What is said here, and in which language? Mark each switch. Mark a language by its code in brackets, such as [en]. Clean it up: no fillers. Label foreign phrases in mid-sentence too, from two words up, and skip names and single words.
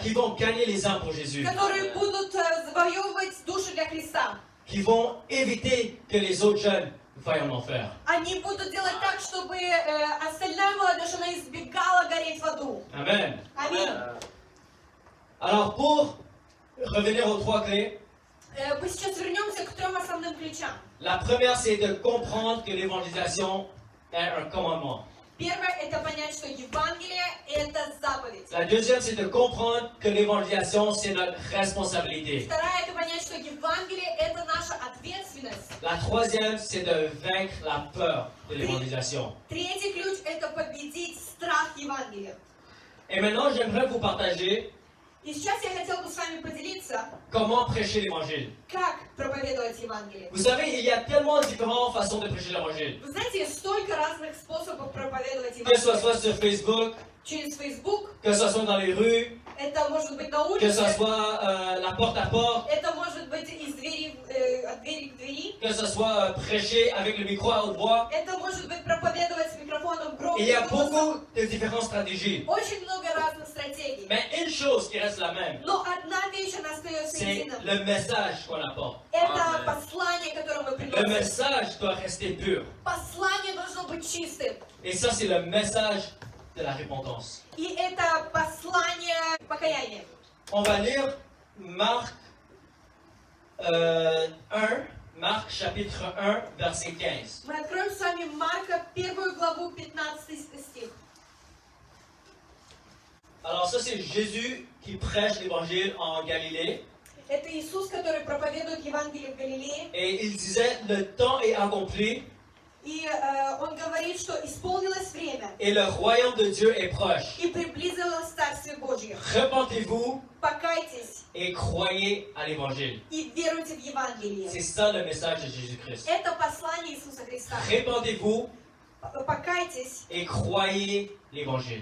[fr] qui vont gagner les âmes pour Jésus, [ru] которые будут завоевывать души для Христа. [fr] qui vont éviter que les autres jeunes faillent en enfer. [ru] Они будут делать так, чтобы остальная молодежь, она избегала гореть в аду. [fr] Amen. [ru] Аминь. [fr] Alors pour revenir aux 3 clés. [ru] Мы сейчас вернемся к 3 основным ключам. [fr] La première, c'est de comprendre que l'évangélisation est un commandement. [ru] Первое – это понять, что Евангелие – это заповедь. [fr] La deuxième, c'est de comprendre que l'évangélisation, c'est notre responsabilité. [ru] Вторая – это понять, что Евангелие – это наша ответственность. [fr] La troisième, c'est de vaincre la peur de l'évangélisation. [ru] Третий ключ – это победить страх Евангелия. [fr] Et maintenant, j'aimerais vous partager [ru] И сейчас я хотела бы с вами поделиться, [fr] comment prêcher l'évangile. [ru] как проповедовать Евангелие. [fr] Vous savez, il y a tellement de différentes façons de prêcher l'évangile. [ru] Вы знаете, есть столько разных способов проповедовать [fr] Que ce [ru] Евангелие. [fr] soit sur Facebook, [ru] Через Facebook, [fr] que ce soit dans les rues, [ru] это может быть на [fr] que ce [ru] улице, [fr] soit la porte à porte, [ru] это может быть из двери, от двери к двери, [fr] que ce soit prêcher avec le micro à haute voix. [ru] это может быть проповедовать с микрофоном [fr] Il y a [ru] громким голосом. [fr] beaucoup de différentes stratégies. [ru] Очень много разных стратегий. [fr] Mais une chose qui reste la même, [ru] Но одна вещь, она остается [fr] c'est [ru] единым. [fr] le message qu'on apporte. [ru] Это послание, которое мы [fr] Le [ru] приносим. [fr] message doit rester pur. [ru] Послание должно быть чистым. [fr] Et ça, c'est le message de la repentance. [ru] И это послание покаяния. [fr] On va lire Marc 1, Marc chapitre 1, verset 15. [ru] Мы откроем с вами Марка, 1 главу, 15 стих. [fr] Alors ça, c'est Jésus qui prêche l'évangile en Galilée. [ru] Это Иисус, который проповедует Евангелие в Галилее. [fr] Et il disait, le temps est accompli [ru] И он говорит, что исполнилось время. [fr] et le royaume de Dieu est proche. [ru] И приблизилось Царствие Божье. [fr] Repentez-vous [ru] Покайтесь [fr] et croyez à l'évangile. [ru] и веруйте в Евангелие. [fr] C'est ça le message de Jésus-Christ. [ru] Это послание Иисуса Христа. [fr] Repentez-vous [ru] Покайтесь [fr] et croyez l'évangile.